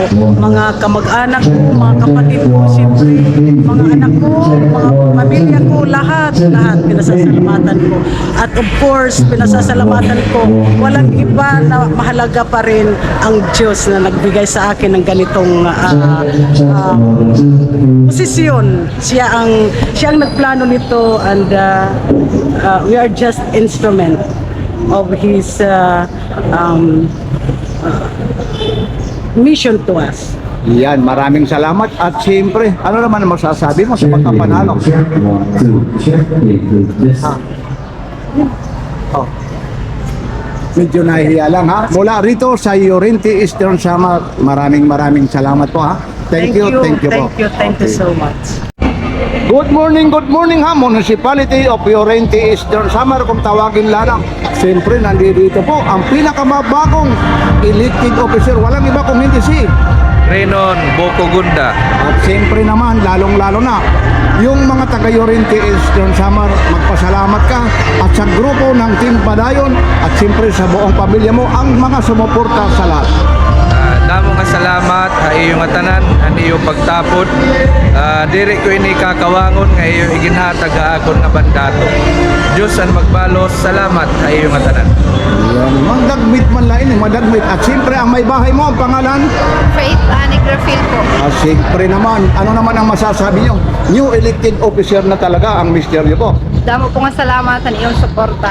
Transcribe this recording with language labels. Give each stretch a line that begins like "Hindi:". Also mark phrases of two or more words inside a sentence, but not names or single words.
Filipino: Mga kamag-anak ko, mga kapatid ko, siyempre, mga anak ko, mga pamilya ko, lahat pinasasalamatan ko. At
English: of course,
Filipino: pinasasalamatan ko, walang iba na mahalaga pa rin ang Diyos na nagbigay sa akin ng ganitong posisyon. Siya ang nagplano nito
English: and we are just instrument of His mission to us.
Filipino: Yan, maraming salamat at siyempre, ano naman ang masasabi mo sa pagkapanalo? Medyo nahihiya lang ha. Mula rito sa Llorente Eastern Samar, maraming salamat po ha.
English: Thank you po. Thank you so much. Good morning
Filipino: ha, Municipality of Llorente Eastern Samar, kung tawagin lang. Siyempre, nandito po ang pinakamabagong
English: elected officer.
Filipino: Walang iba kung hindi si Renon Bocogunda. At siyempre naman, lalong-lalo na, yung mga taga Llorente Eastern Samar, magpasalamat ka at sa grupo ng Team Padayon at siyempre sa buong pamilya mo, ang mga sumuporta sa lahat.
Waray: Damo nga salamat sa iyong tanan, ang iyong pagtapod. Diri ko ini kakawangon nga iyong iginhatag akon nga bandato. Diyos ang magbalos, salamat sa iyong tanan.
Filipino: Yan,
Waray: magdagmit man lain, madagmit.
Filipino: At siyempre ang may bahay mo, ang pangalan? Faith Anigrafil po. At siyempre naman, ano naman ang masasabi nyo?
English: New elected officer
Filipino: na talaga ang misteryo po.
Waray: Damo po nga salamat sa iyong suporta.